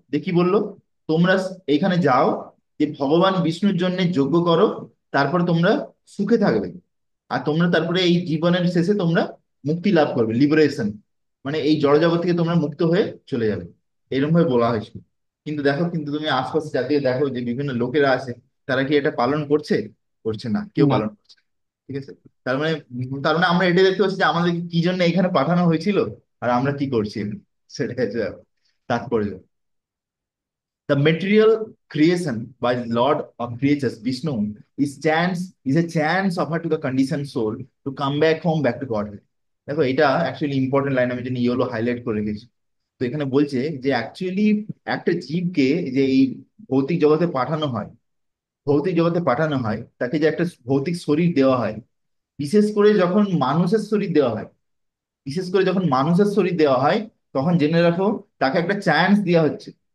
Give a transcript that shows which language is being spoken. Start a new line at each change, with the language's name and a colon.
Bangla: দেখি বললো, তোমরা এইখানে যাও, যে ভগবান বিষ্ণুর জন্য যজ্ঞ করো, তারপরে তোমরা সুখে থাকবে, আর তোমরা তারপরে এই জীবনের শেষে তোমরা মুক্তি লাভ করবে, লিবারেশন, মানে এই জড়জগৎ থেকে তোমরা মুক্ত হয়ে চলে যাবে, এরকম ভাবে বলা হয়েছিল। কিন্তু দেখো, কিন্তু তুমি আশপাশে জাতীয় দেখো যে বিভিন্ন লোকেরা আছে, তারা কি এটা পালন করছে? করছে না, কেউ না। পালন করছে না। ঠিক আছে? তার মানে আমরা এটাই দেখতে পাচ্ছি যে আমাদেরকে কি জন্য এখানে পাঠানো হয়েছিল, আর আমরা কি করছি এখানে। সেটাই হচ্ছে তাৎপর্য।
English: The material creation by the Lord of creatures, Vishnu, is a chance offered to the conditioned soul to come back home, back to Godhead.
Bangla: দেখো, এটা অ্যাকচুয়ালি ইম্পর্টেন্ট লাইন, আমি জন্য ইয়েলো হাইলাইট করে রেখেছি। তো এখানে বলছে যে অ্যাকচুয়ালি একটা জীবকে যে এই ভৌতিক জগতে পাঠানো হয়, ভৌতিক জগতে পাঠানো হয়, তাকে যে একটা ভৌতিক শরীর দেওয়া হয়, বিশেষ করে যখন মানুষের শরীর দেওয়া হয়, বিশেষ করে যখন মানুষের শরীর দেওয়া হয়, তখন জেনে রাখো, তাকে একটা চান্স দেওয়া হচ্ছে।